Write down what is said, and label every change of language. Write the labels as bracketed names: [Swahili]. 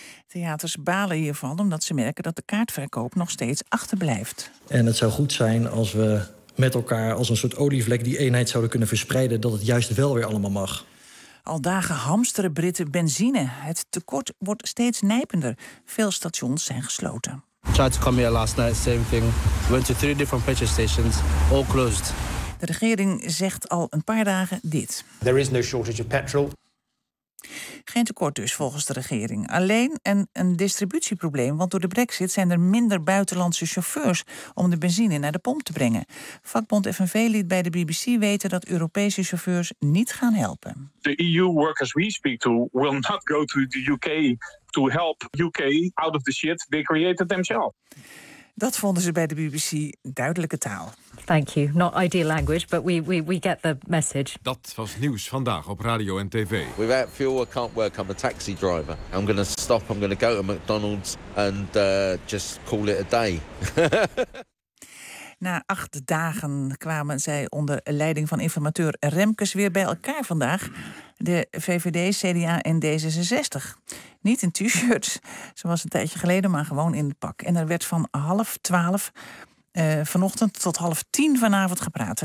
[Dutch] Theaters balen hiervan omdat ze merken dat de kaartverkoop nog steeds achterblijft. En het zou goed zijn als we met elkaar als een soort olievlek die eenheid zouden kunnen verspreiden dat het juist wel weer allemaal mag. Al dagen hamsteren Britten benzine. Het tekort wordt steeds nijpender. Veel stations zijn gesloten. [English] Tried to come here last night, same thing. Went to 3 different petrol stations, all closed. [Dutch] De regering zegt al een paar dagen dit. [English] There is no shortage of petrol. [Dutch] Geen tekort dus volgens de regering. Alleen een distributieprobleem, want door de Brexit zijn er minder buitenlandse chauffeurs om de benzine naar de pomp te brengen. Vakbond FNV liet bij de BBC weten dat Europese chauffeurs niet gaan helpen. [English] The EU workers we speak to will not go to the UK to help UK out of the shit they created themselves. [Dutch] Dat vonden ze bij de BBC duidelijke taal. [English] Thank you. Not ideal language, but we get the message. [Dutch] Dat was nieuws vandaag op radio en tv. [English] Without fuel, I can't work. I'm a taxi driver. I'm going to stop. I'm going to go to McDonald's and just call it a day. [Dutch] Na 8 dagen kwamen zij onder leiding van informateur Remkes weer bij elkaar vandaag. De VVD, CDA en D66. Niet in t-shirts, zoals een tijdje geleden, maar gewoon in het pak. En er werd van 11:30 vanochtend tot 9:30 vanavond gepraat.